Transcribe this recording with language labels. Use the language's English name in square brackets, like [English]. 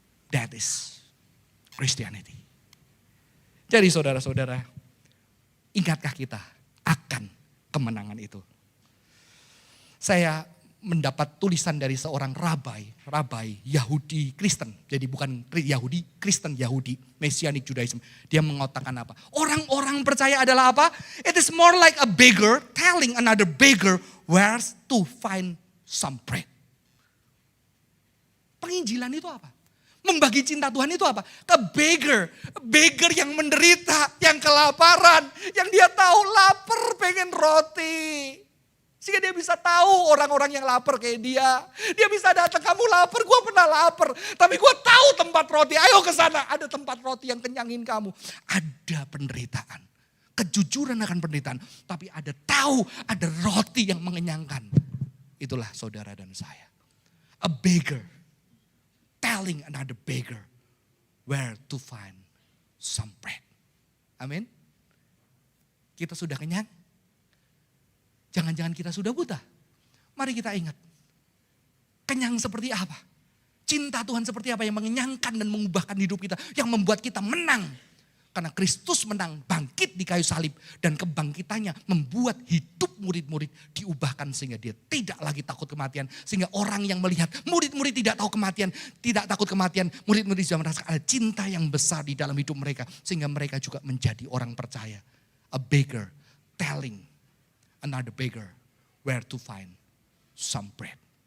[English] That is Christianity. [Indonesian] Jadi saudara-saudara, ingatkah kita akan kemenangan itu? Saya mendapat tulisan dari seorang rabai Yahudi Kristen. Jadi bukan Yahudi, Kristen Yahudi, Messianic Judaism. Dia mengatakan apa? Orang-orang percaya adalah apa? [English] It is more like a beggar telling another beggar where to find some bread. [Indonesian] Penginjilan itu apa? Membagi cinta Tuhan itu apa? Ke beggar yang menderita, yang kelaparan, yang dia tahu lapar pengen roti. Sehingga dia bisa tahu orang-orang yang lapar kayak dia. Dia bisa datang, kamu lapar, gue pernah lapar. Tapi gue tahu tempat roti, ayo ke sana. Ada tempat roti yang kenyangin kamu. Ada penderitaan, kejujuran akan penderitaan. Tapi ada tahu, ada roti yang mengenyangkan. Itulah saudara dan saya. [English] A beggar telling another beggar where to find some bread. [Indonesian] Amin. Kita sudah kenyang? Jangan-jangan kita sudah buta? Mari kita ingat. Kenyang seperti apa? Cinta Tuhan seperti apa yang mengenyangkan dan mengubahkan hidup kita. Yang membuat kita menang. Karena Kristus menang, bangkit di kayu salib. Dan kebangkitannya membuat hidup murid-murid diubahkan sehingga dia tidak lagi takut kematian. Sehingga orang yang melihat murid-murid tidak tahu kematian, tidak takut kematian. Murid-murid juga merasakan ada cinta yang besar di dalam hidup mereka. Sehingga mereka juga menjadi orang percaya. [English] A beggar telling another beggar where to find some bread.